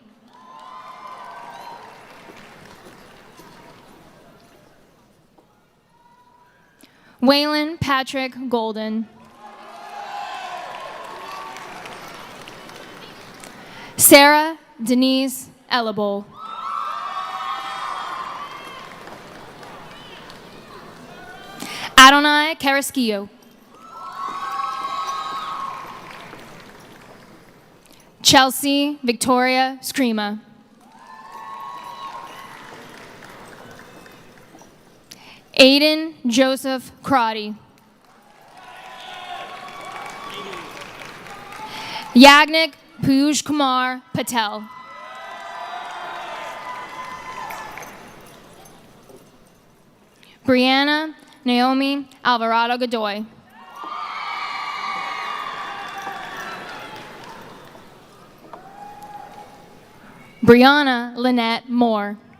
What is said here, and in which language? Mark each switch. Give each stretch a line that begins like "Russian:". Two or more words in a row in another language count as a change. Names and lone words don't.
English: Waylon Patrick Golden. Sarah Denise Ellable. Adonai Carrasquillo. Chelsea Victoria Screama. Aiden Joseph Crotty. Yagnik Piyush Kumar Patel. Brianna Naomi Alvarado Godoy. Brianna Lynette Moore.